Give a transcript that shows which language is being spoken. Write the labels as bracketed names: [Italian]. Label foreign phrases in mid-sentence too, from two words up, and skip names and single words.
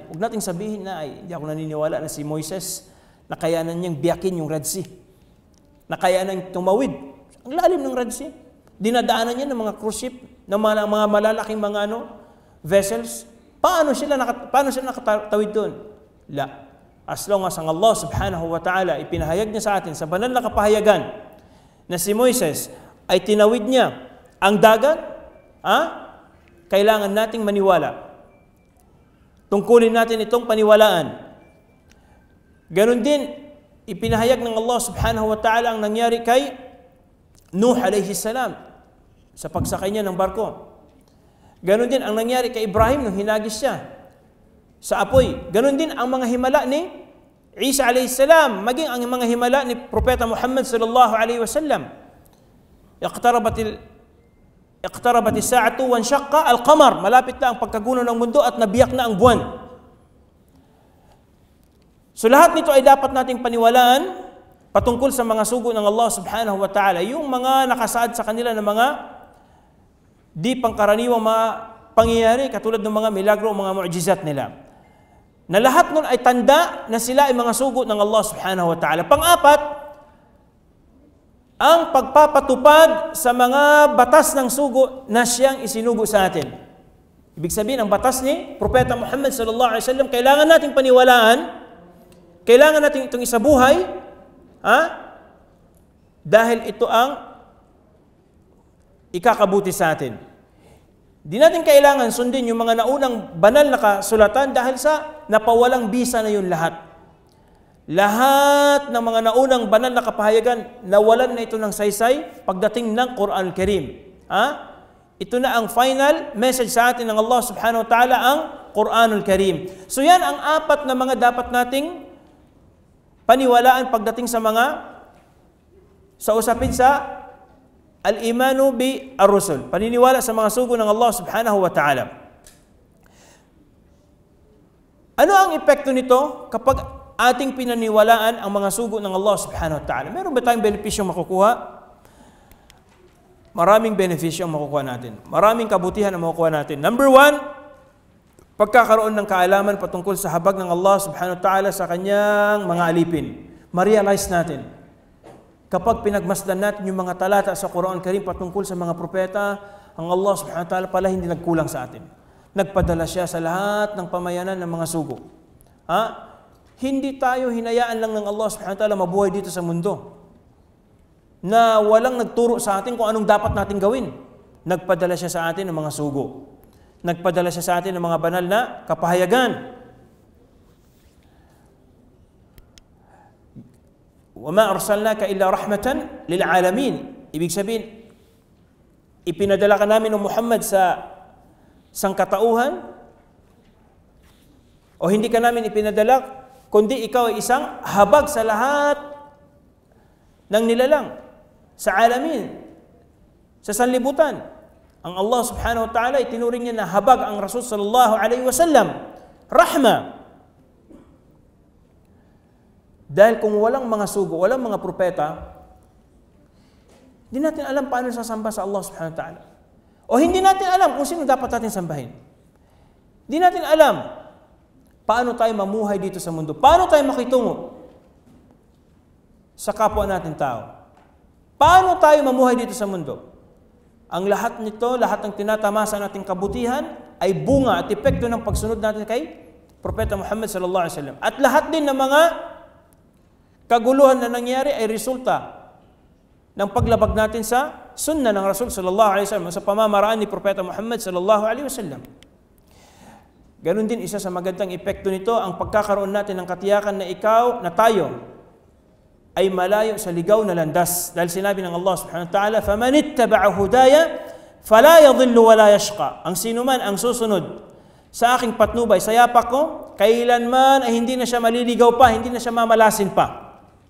[Filipino] Huwag nating sabihin na, hindi ako naniniwala na si Moises, nakayanan niyang biyakin yung Red Sea. Nakayanan tumawid. Ang lalim ng Red Sea. Dinadaanan niya ng mga cruise ship, ng mga malalaking mga vessels. Paano sila nakatawid doon? La. [English] As long as [Filipino] ang Allah [Arabic] سبحانه وتعالى [Filipino] ipinahayag niya sa atin sa banal na kapahayagan na si Moises ay tinawid niya ang dagat, kailangan nating maniwala. Tungkulin natin itong paniwalaan. Ganon din, ipinahayag ng Allah [Arabic] سبحانه وتعالى [Filipino] ang nangyari kay Nuh [Arabic] عليه السلام [Filipino] sa pagsakay niya ng barko. Ganon din ang nangyari kay Ibrahim nung hinagis siya sa apoy. Ganon din ang mga himala ni Isa [Arabic] عليه السلام, [Filipino] maging ang mga himala ni Propeta Muhammad [Arabic] صلى الله عليه وسلم. اقتربت الساعة وانشق القمر. [Filipino] Malapit na ang pagkagunaw ng mundo at nabiyak na ang buwan. So lahat nito ay dapat nating paniwalaan patungkol sa mga sugo ng Allah [Arabic] سبحانه وتعالى. [Filipino] Yung mga nakasaad sa kanila ng mga di pangkaraniwang mga pangyayari katulad ng mga milagro o mga mu'jizat nila. Na lahat nun ay tanda na sila ay mga sugo ng Allah [Arabic] سبحانه وتعالى. [Filipino] Pang-apat, ang pagpapatupad sa mga batas ng sugo na siyang isinugo sa atin. Ibig sabihin, ang batas ni Propeta Muhammad [Arabic] صلى الله عليه وسلم, [Filipino] kailangan nating paniwalaan, kailangan nating itong isabuhay, dahil ito ang ikakabuti sa atin. Di natin kailangan sundin yung mga naunang banal na kasulatan dahil sa napawalang bisa na yun lahat. Lahat ng mga naunang banal na kapahayagan, nawalan na ito ng saysay pagdating ng Quran Karim. Ito na ang [English] final message [Filipino] sa atin ng Allah [Arabic] سبحانه وتعالى, [Filipino] ang Quranul Karim. So yan ang apat na mga dapat nating paniwalaan pagdating sa usapin sa [Arabic] الإيمان بالرسل. [Filipino] Paniniwala sa mga sugo ng Allah [Arabic] سبحانه وتعالى. [Filipino] Ano ang epekto nito kapag ating pinaniwalaan ang mga sugo ng Allah [Arabic] سبحانه وتعالى? [Filipino] Meron ba tayong benepisyong makukuha? Maraming benepisyo ang makukuha natin. Maraming kabutihan ang makukuha natin. [English] Number one, [Filipino] pagkakaroon ng kaalaman patungkol sa habag ng Allah [Arabic] سبحانه وتعالى [Filipino] sa kanyang mga alipin. Ma-realize natin. Kapag pinagmasdan natin yung mga talata sa Quran Karim patungkol sa mga propeta, ang Allah [Arabic] سبحانه وتعالى [Filipino] pala hindi nagkulang sa atin. Nagpadala siya sa lahat ng pamayanan ng mga sugo. Hindi tayo hinayaan lang ng Allah [Arabic] سبحانه وتعالى [Filipino] mabuhay dito sa mundo na walang nagturo sa atin kung anong dapat natin gawin. Nagpadala siya sa atin ng mga sugo. Nagpadala siya sa atin ng mga banal na kapahayagan. [Arabic] وَمَا أَرْسَلْنَاكَ إِلَّا رَحْمَةً لِلْعَالَمِينَ. [Filipino] Ibig sabihin, ipinadala ka namin ng Muhammad sa sangkatauhan, o hindi ka namin ipinadala kundi ikaw ay isang habag sa lahat ng nilalang, sa alamin, sa sanlibutan. Ang Allah [Arabic] سبحانه وتعالى [Filipino] itinuring niya na habag ang Rasul [Arabic] صلى الله عليه وسلم. [Filipino] Rahma. Dahil kung walang mga sugo, walang mga propeta, hindi natin alam paano sasamba sa Allah [Arabic] سبحانه وتعالى. [Filipino] O hindi natin alam kung sino dapat natin sambahin. Hindi natin alam paano tayo mamuhay dito sa mundo? Paano tayo makitungo sa kapwa natin tao? Paano tayo mamuhay dito sa mundo? Ang lahat nito, lahat ng tinatamasa nating kabutihan ay bunga at epekto ng pagsunod natin kay Propeta Muhammad [Arabic] صلى الله عليه وسلم. [Filipino] At lahat din ng mga kaguluhan na nangyari ay resulta ng paglabag natin sa sunnah ng Rasul [Arabic] صلى الله عليه وسلم, [Filipino] sa pamamaraan ni Propeta Muhammad [Arabic] صلى الله عليه وسلم. [Filipino] Ganon din, isa sa magandang epekto nito ang pagkakaroon natin ng katiyakan na tayo ay malayo sa ligaw na landas. Dahil sinabi ng Allah [Arabic] سبحانه وتعالى, فَمَنِ اتَّبَعَ هُدَايَ فَلَا يَضِلُّ وَلَا يَشْقَى. [Filipino] Ang sinuman ang susunod sa aking patnubay, sa yapak ko, kailanman ay hindi na siya maliligaw pa, hindi na siya mamalasin pa.